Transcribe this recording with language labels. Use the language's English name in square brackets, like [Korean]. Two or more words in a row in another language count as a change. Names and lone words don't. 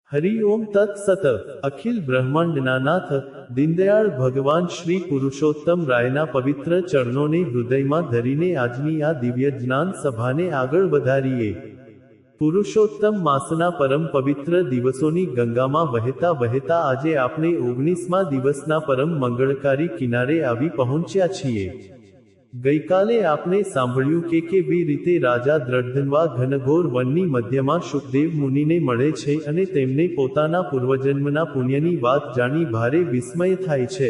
[Sanskrit] हरि ओम तत्सत। [Gujarati] અખિલ બ્રહ્માંડના નાથ દીનદયાળ ભગવાન શ્રી પુરુષોત્તમ રાયના પવિત્ર ચરણોને હૃદયમાં ધરીને આજની આ દિવ્ય જ્ઞાન સભાને આગળ વધારીએ। પુરુષોત્તમ માસના પરમ પવિત્ર દિવસોની ગંગામાં વહેતા વહેતા આજે આપણે 19મા દિવસના પરમ મંગળકારી કિનારે આવી પહોંચ્યા છીએ। ગઈકાલે આપણે સાંભળ્યું કે કેવી રીતે રાજા દ્રઢધન્વા ઘનઘોર વનની મધ્યમાં શુકદેવ મુનિને મળે છે અને તેમને પોતાના પૂર્વજન્મના પુણ્યની વાત જાણી ભારે વિસ્મય થાય છે।